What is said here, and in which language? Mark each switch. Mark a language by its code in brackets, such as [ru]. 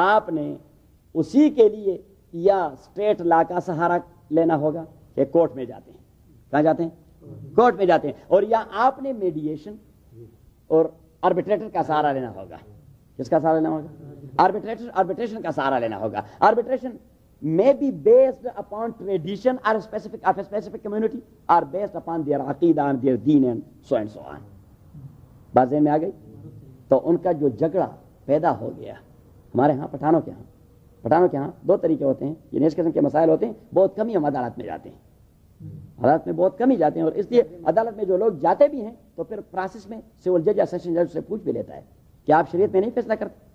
[ur] نے اسی کے لیے یا سٹریٹ لا کا سہارا لینا ہوگا کہ کورٹ میں جاتے ہیں, کہاں جاتے ہیں کورٹ میں جاتے ہیں, اور یا آپ نے میڈیشن اور آربیٹریٹر کا سہارا لینا ہوگا. کس کا سہارا لینا ہوگا؟ آربیٹریٹر, آربیٹریشن کا سہارا لینا ہوگا. [en] Arbitration may be based upon tradition or specific of a specific community or based upon their aqeedah and their deen and so and so on. [ur] بات ذہن میں آ گئی؟ تو ان کا جو جھگڑا پیدا ہو گیا, ہمارے ہاں پٹھانوں کے ہاں, پٹھانوں کے ہاں دو طریقے ہوتے ہیں, یعنی اس قسم کے مسائل ہوتے ہیں, بہت کم ہی ہم عدالت میں جاتے ہیں, عدالت میں بہت کم ہی جاتے ہیں, اور اس لیے عدالت میں جو لوگ جاتے بھی ہیں تو پھر پروسیس میں سول جج یا سیشن جج سے پوچھ بھی لیتا ہے کہ آپ شریعت میں نہیں فیصلہ کرتے,